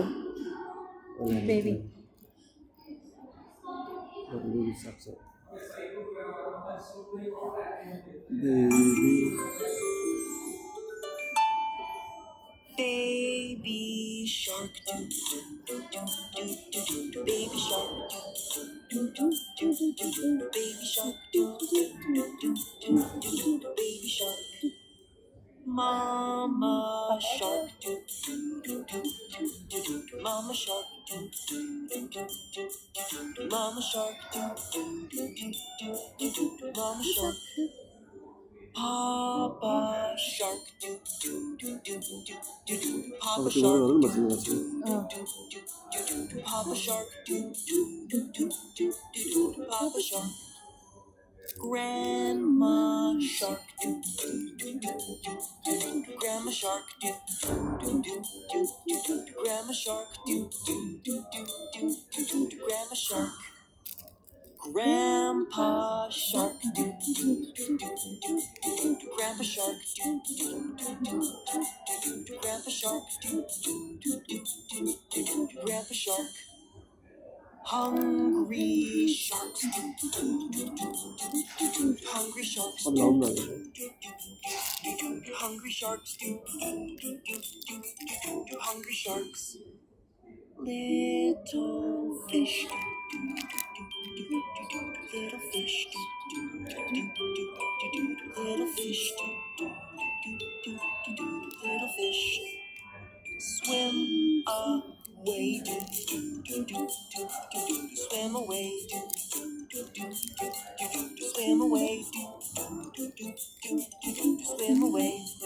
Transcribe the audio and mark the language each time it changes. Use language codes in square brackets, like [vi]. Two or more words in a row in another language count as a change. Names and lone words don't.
[en] Baby. What the baby shark song. Baby. Baby shark, do do do do do do. Baby shark, do do do do do do. Baby shark, do do do do do do. Baby shark, Mama shark, do do do do do do. Mama shark, do do do do do do. Mama shark, do do do do do do. Mama shark. Papa shark, do do do do do do do. Papa Papa shark, tuh do [id] masih ngasih. [en] Oh, do do do. Papa shark, do do do do do do. Papa shark. Grandma shark, do do do do do do. Grandma shark, do do do do do do. Grandma shark, do do do do do do. Grandma shark. Grandpa shark, do do do do do do. Grandpa shark, do do do do do do. Grandpa shark, do do do do do do. Grandpa shark. Hungry sharks, do do do do do. Hungry sharks, Apa do lawan do lagi? do do. Hungry sharks, do do do do do. Hungry sharks. Little fish, little fish, little fish, little fish, swim away, swim away, swim away, swim away.